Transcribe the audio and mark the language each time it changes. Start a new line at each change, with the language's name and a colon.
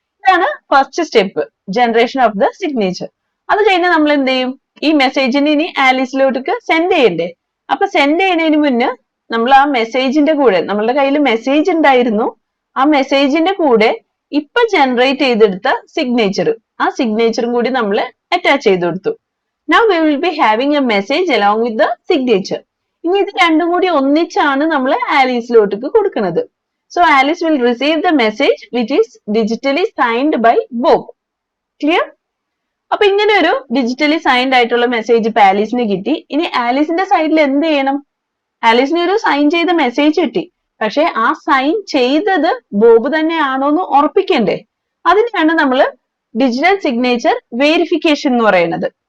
Malayalam: ഇതാണ് first step, generation of the signature. അത് കഴിഞ്ഞ് നമ്മൾ എന്ത് ചെയ്യും? ഈ മെസ്സേജിന് ഇനി ആലീസിലോട്ട് സെൻഡ് ചെയ്യണ്ടേ? അപ്പൊ സെൻഡ് ചെയ്യുന്നതിന് മുന്നേ നമ്മൾ ആ മെസ്സേജിന്റെ കൂടെ, നമ്മളുടെ കയ്യിൽ മെസ്സേജ് ഉണ്ടായിരുന്നു, ആ മെസ്സേജിന്റെ കൂടെ ഇപ്പൊ ജനറേറ്റ് ചെയ്തെടുത്ത സിഗ്നേച്ചർ, ആ സിഗ്നേച്ചറും കൂടി നമ്മൾ അറ്റാച്ച് ചെയ്ത് കൊടുത്തു.
English: Now we will be having a message along with the signature.
Malayalam: ഇനി ഇത് രണ്ടും കൂടി ഒന്നിച്ചാണ് നമ്മൾ ആലീസിലോട്ട് കൊടുക്കുന്നത്.
English: So Alice will receive the message which is digitally signed by Bob. Clear?
Malayalam: അപ്പൊ ഇങ്ങനെ ഒരു ഡിജിറ്റലി സൈൻഡ് ആയിട്ടുള്ള മെസ്സേജ് ഇപ്പൊ ആലീസിന് കിട്ടി. ഇനി ആലീസിന്റെ സൈഡിൽ എന്ത് ചെയ്യണം? ആലീസിന് ഒരു സൈൻ ചെയ്ത മെസ്സേജ് കിട്ടി. പക്ഷെ ആ സൈൻ ചെയ്തത് ബോബ് തന്നെയാണോ എന്ന് ഉറപ്പിക്കണ്ടേ? അതിനാണ് നമ്മൾ ഡിജിറ്റൽ സിഗ്നേച്ചർ വെരിഫിക്കേഷൻ എന്ന് പറയുന്നത്.